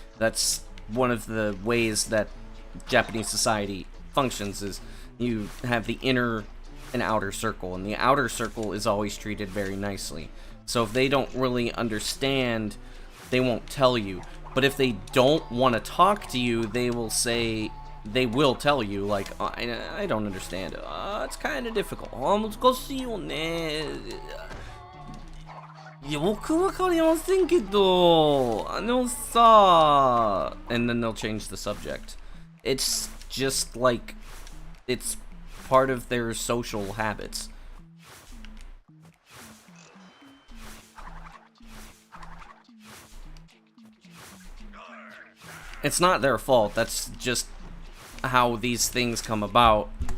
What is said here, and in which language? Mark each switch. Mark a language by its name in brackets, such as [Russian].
[English] That's one of the ways that Japanese society functions, is you have the inner and outer circle, and the outer circle is always treated very nicely. So if they don't really understand, they won't tell you. But if they don't want to talk to you, they will tell you, like, I don't understand. It's kind of difficult. [Japanese] 難しいよね。いや、僕わかりませんけど、さ... [English] And then they'll change the subject. It's just like, it's part of their social habits. It's not their fault, that's just how these things come about.